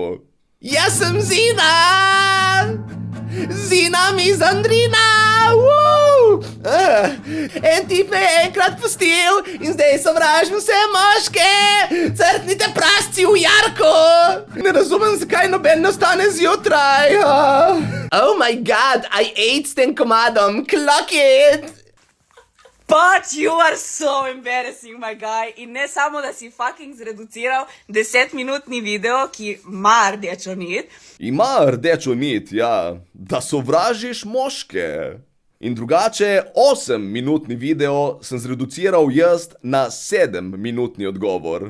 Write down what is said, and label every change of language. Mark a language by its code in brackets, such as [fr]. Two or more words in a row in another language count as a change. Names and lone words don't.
[sl] Jaz sem Zina! Zina mizandrina! En tip me je enkrat pustil in zdaj sovražim vse moške! Crknite prasci v jarko! Ne razumem, zakaj noben ne ostane zjutraj. [en] Oh my god, I ate [sl] s tem komadom, [en] clock it! But you are so embarrassing, my guy. [sl] In ne samo, da si fucking zreduciral 10-minutni video, ki ima rdečo nit. Ima rdečo nit, ja. Da sovražiš moške. In drugače 8-minutni video sem zreduciral jaz na 7-minutni odgovor.